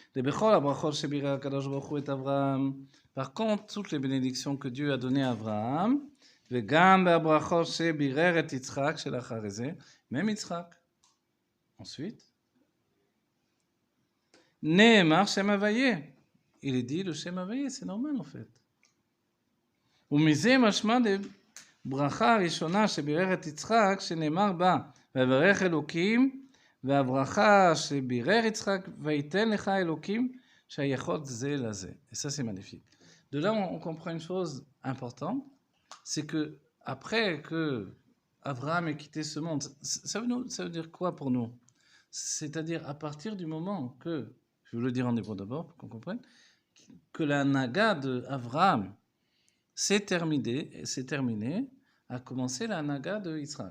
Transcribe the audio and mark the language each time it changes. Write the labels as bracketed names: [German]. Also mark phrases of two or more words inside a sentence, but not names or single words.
[French] Par contre, toutes les bénédictions que Dieu a données à Abraham, même Yitzhak. [Hebrew] Ensuite, נאמר שם הוויה. [French] Il est dit le Shem Havaye, c'est normal en fait. [Hebrew] ומזה משמע ברכה הראשונה שבירך את יצחק, שנאמר בה, ויברך אלוקים והברכה שבירר יצחק, ויתן לך אלוקים שהיכול זה לזה. [French] Et ça, c'est magnifique. De là, on comprend une chose importante, c'est que après que Abraham ait quitté ce monde, ça veut dire quoi pour nous? C'est-à-dire à partir du moment que, je vais le dire en hébreu d'abord pour qu'on comprenne, que la naga de Abraham s'est terminée, a commencé la naga de Israël.